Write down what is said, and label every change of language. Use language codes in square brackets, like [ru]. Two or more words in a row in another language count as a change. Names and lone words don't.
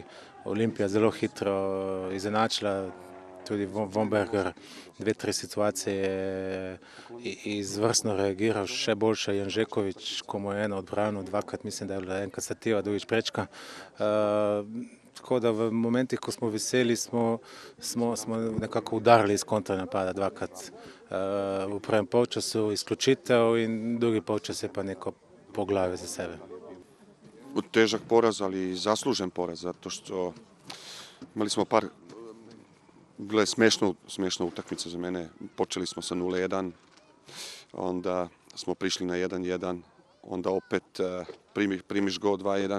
[sl] Olimpija zelo hitro izenačila. Tudi Vombergar 2-3 situacije izvrstno reagiral, še boljše Janžekovič, ko mu je eno odbranil, 2krat, mislim, da je bila enkrat stativa, drugič prečka. Tako da v momentih, ko smo veseli, smo nekako udarili iz kontranapada 2krat. V prvem polčasu izključitev in drugi polčas je pa neko poglavje za sebe. [hr] Težak poraz, ali zaslužen poraz, zato što imali smo par smiješna utakmica za mene. Počeli smo sa 0-1, onda smo prišli na 1-1, onda opet primiš go 2-1.